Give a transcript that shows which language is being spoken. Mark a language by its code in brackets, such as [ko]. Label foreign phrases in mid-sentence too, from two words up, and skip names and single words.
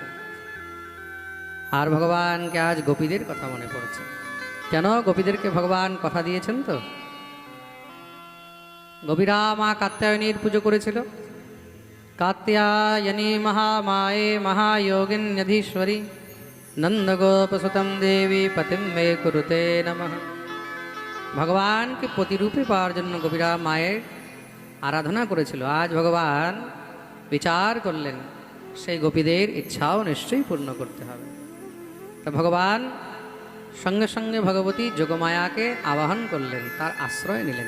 [bn] আর ভগবানকে আজ গোপীদের কথা মনে পড়ছে। কেন? গোপীদেরকে ভগবান কথা দিয়েছেন তো। গোপীরা মা কাত্যায়নীর পুজো করেছিল, [sa] कात्यायनी महामाये महायोगिन्यधीश्वरी नंदगोपसुतं देवी पतिं मे कुरुते नमः। [bn] ভগবান কে প্রতিরূপে পাওয়ার জন্য গোপীরা মায়ের আরাধনা করেছিল। আজ ভগবান বিচার করলেন সেই গোপীদের ইচ্ছাও নিশ্চয়ই পূর্ণ করতে হবে। তা ভগবান সঙ্গে সঙ্গে ভগবতী যোগমায়াকে আবাহন করলেন, তার আশ্রয় নিলেন।